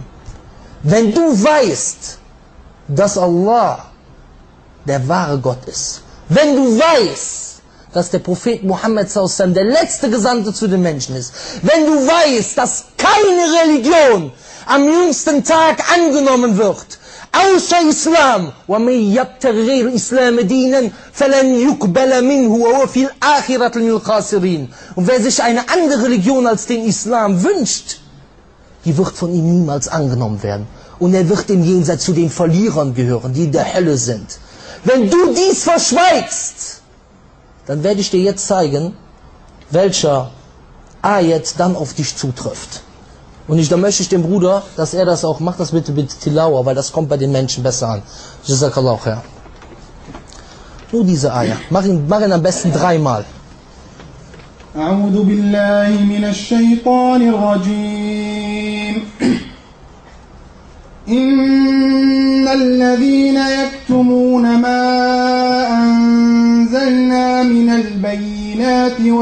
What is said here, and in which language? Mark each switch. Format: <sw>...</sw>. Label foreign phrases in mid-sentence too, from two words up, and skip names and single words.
<de>Wenn du weißt, dass Allah der wahre Gott ist, wenn du weißt, dass der Prophet Muhammad sallallahu der letzte Gesandte zu den Menschen ist, wenn du weißt, dass keine Religion am jüngsten Tag angenommen wird, außer Islam,</de> <ar>وَمَنْ يَبْتَغِ غَيْرَ الْإِسْلَامِ دِينًا فَلَنْ يُقْبَلَ مِنْهُ وَهُوَ فِي الْآخِرَةِ مِنَ الْخَاسِرِينَ.</ar> <de>Und wer sich eine andere Religion als den Islam wünscht, die wird von ihm niemals angenommen werden. Und er wird im Jenseits zu den Verlierern gehören, die in der Hölle sind. Wenn du dies verschweigst, dann werde ich dir jetzt zeigen, welcher Ayat dann auf dich zutrifft. Und da möchte ich dem Bruder, dass er das auch macht, das bitte Tilawa, weil das kommt bei den Menschen besser an.</de> <ar>جزاك الله خير.</ar> <de>Nur diese Ayat. Mach ihn am besten 3-mal.</de> <ar>أعوذ بالله من الشيطان الرجيم إن الذين يكتمون ما أنزلنا من البينات</ar>